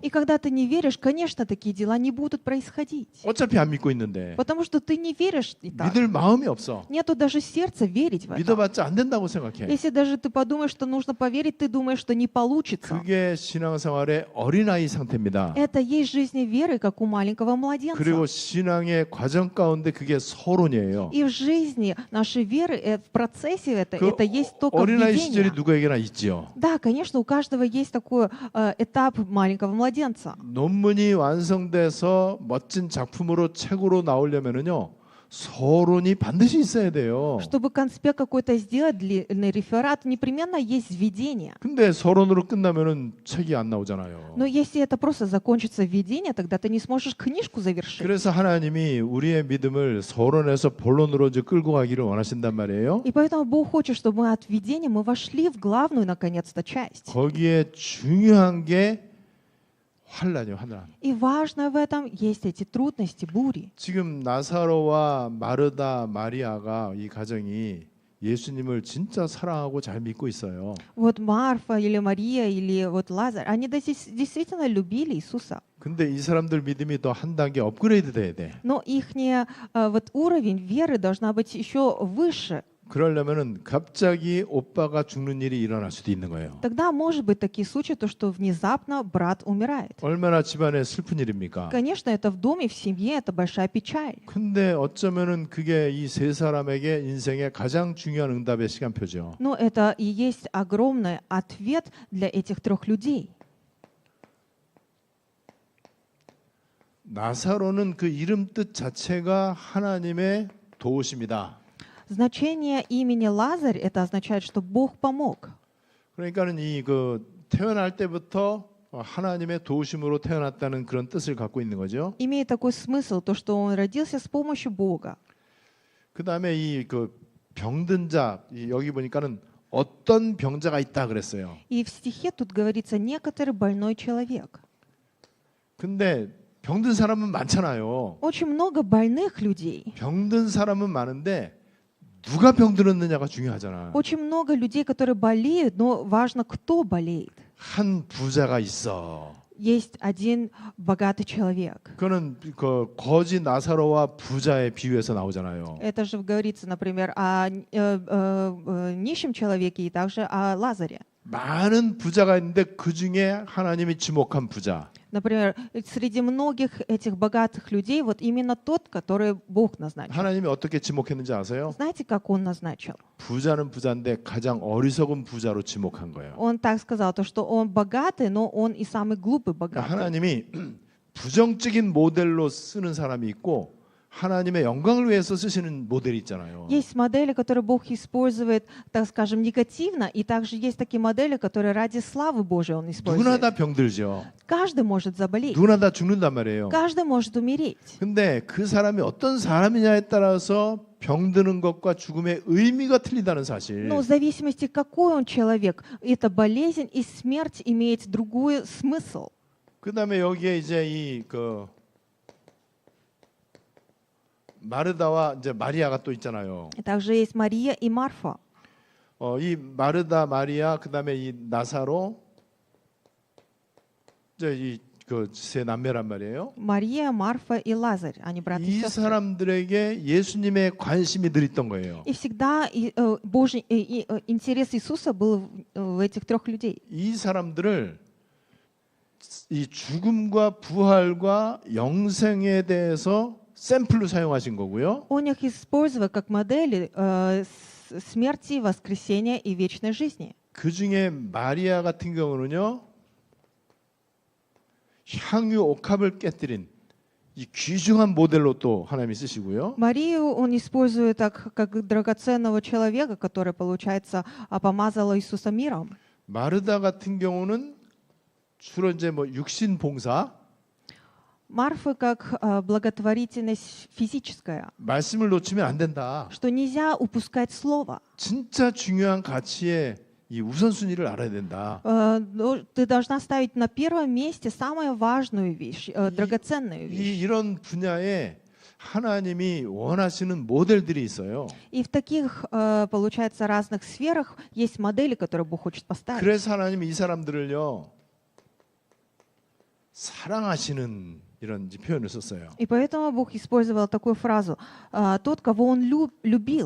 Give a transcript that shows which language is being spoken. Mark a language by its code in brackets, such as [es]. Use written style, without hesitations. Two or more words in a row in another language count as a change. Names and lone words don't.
[ru] И когда ты не веришь, конечно, такие дела не будут происходить. [ko] 어차피 안 믿고 있는데 [ru] Потому что ты не веришь и так. [ko] 믿을 마음이 없어. [ru] Нету даже сердца верить в это. [ko] 믿어봤자 안 된다고 생각해. [ru] Если даже ты подумаешь, что нужно поверить, ты думаешь, что не получится. [ko] 그게 신앙생활의 어린아이 상태입니다. [ru] Это есть жизни веры, как у маленького [ko] 그리고 [ru] младенца. [ko] 신앙의 과정 가운데 그게 서론이에요. [ru] И в жизни нашей веры, в процессе [ko] 그 [ru] это есть только [ko] 어린아이 시절이 [ru] введение. [ko] 누구에게나 있지요. [ru] Да, конечно, у каждого есть такой этап маленького младенца. [ko] 논문이 완성돼서 멋진 작품으로 책으로 나오려면은요. 서론이 반드시 있어야 돼요. [ru] Чтобы конспект какой-то сделать, длинный реферат, непременно есть введение. [ko] 근데 서론으로 끝나면은 책이 안 나오잖아요. [ru] Но если это просто закончится введение, тогда ты не сможешь книжку завершить. [ko] 그래서 하나님이 우리의 믿음을 서론에서 본론으로 이제 끌고 가기를 원하신단 말이에요. [ru] И поэтому Бог хочет, чтобы мы от введения мы вошли в главную, наконец-то, часть. [ko] 거기에 중요한 게 환란이요, 환란. [ru] И важно в этом есть эти трудности, бури. [ko] 지금 나사로와 마르다, 마리아가 이 가정이 예수님을 진짜 사랑하고 잘 믿고 있어요. [ru] Вот Марфа или Мария или вот Лазарь, они действительно любили Иисуса. [ko] 근데 이 사람들 믿음이 더 한 단계 업그레이드 돼야 돼. [ru] Но их вот уровень веры должна быть еще выше. [ko] 그러려면은 갑자기 오빠가 죽는 일이 일어날 수도 있는 거예요. [ru] Тогда может быть такие случаи, то что внезапно брат умирает. [ko] 얼마나 집안에 슬픈 일입니까? [ru] Конечно, это в доме, в семье, это большая печаль. [ko] 근데 어쩌면은 그게 이 세 사람에게 인생의 가장 중요한 응답의 시간표죠. [ru] Но это и есть огромный ответ для этих трех людей. [ko] 나사로는 그 이름 뜻 자체가 하나님의 도우심이다. [ru] Значение имени Лазарь это означает, что Бог помог. [ko] 그러니까는 이 그 태어날 때부터 하나님의 도우심으로 태어났다는 그런 뜻을 갖고 있는 거죠. [ru] Имеет такой смысл, то, что он родился с помощью Бога. [ko] 그 다음에 이 그 병든 자 여기 보니까는 어떤 병자가 있다 그랬어요. [ru] И в стихе тут говорится некоторый больной человек. [ko] 근데 병든 사람은 많잖아요. [ru] Очень много больных людей. [ko] 병든 사람은 많은데 누가 병들었느냐가 중요하잖아. [ru] Очень много людей, которые болеют, но важно, кто болеет. [ko] 한 부자가 있어. [ru] Есть один богатый человек. [ko] 그거는 그 거지 나사로와 부자의 비유에서 나오잖아요. [ru] Это же говорится, например, о нищем человеке и также о Лазаре. [ko] 많은 부자가 있는데 그 중에 하나님이 지목한 부자. [ru] Например, среди многих этих богатых людей вот именно тот, который Бог назначил. [ko] 하나님이 어떻게 지목했는지 아세요? [ru] Знаете, как Он назначил? [ko] 부자는 부자인데 가장 어리석은 부자로 지목한 거예요. [ru] Он так сказал, то, что он богатый, но он и самый глупый [ko] 그러니까 [ru] богатый. [ko] 하나님이 부정적인 모델로 쓰는 사람이 있고 하나님의 영광을 위해서 쓰시는 모델이 있잖아요. [ru] Есть модели, которые Бог использует, так скажем, негативно, и также есть такие модели, которые ради славы Божией Он [ko] 누구나 [ru] использует. [ko] 다 병들죠. [ru] Каждый может заболеть, [ko] 누구나 다 죽는단 말이에요. [ru] каждый может умереть. [ko] 근데 그 사람이 어떤 사람이냐에 따라서 병드는 것과 죽음의 의미가 틀리다는 사실. [ru] Но в зависимости, какой он человек, эта болезнь и смерть имеет другой смысл. [ko] 그다음에 여기에 이제 이 그 마르다와 이제 마리아가 또 있잖아요. [ru] Также есть Мария и Марфа. [ko] 이 마르다, 마리아, 그다음에 이 나사로, 이제 이 그 세 남매란 말이에요. [ru] Мария, Марфа и Лазарь, они брат и [ko] 이 [ru] сестры. [ko] 사람들에게 예수님의 관심이 늘 있던 거예요. [ru] И всегда Божий интерес Иисуса был в этих трех людей. [ko] 이 사람들을 이 죽음과 부활과 영생에 대해서 샘플로 사용하신 거고요. [ru] Он их использовал как модели смерти, воскресения и вечной жизни. [ko] 그 중에 마리아 같은 경우는요, 향유 옥합을 깨뜨린 이 귀중한 모델로 또 하나님이 쓰시고요. [ru] Марию он использует так, как драгоценного человека, который, получается, помазал Иисуса миром. [ko] 마르다 같은 경우는 주로 이제 뭐 육신 봉사, [ru] Марфы как благотворительность физическая, [ko] 말씀을 놓치면 안 된다. [ru] что нельзя упускать слово. [ko] 진짜 중요한 가치의 이 우선순위를 알아야 된다. [ru] Ты должна ставить на первом месте самую важную вещь, драгоценную вещь. [ko] 이런 분야에 하나님이 원하시는 모델들이 있어요. [ru] И в таких, получается, разных сферах есть модели, которые Бог хочет поставить. [ko] 그래서 하나님이 이 사람들을요, 사랑하시는 이런 이제 표현을 썼어요. [ru] И поэтому Бог использовал такую фразу: «Тот, кого Он любил».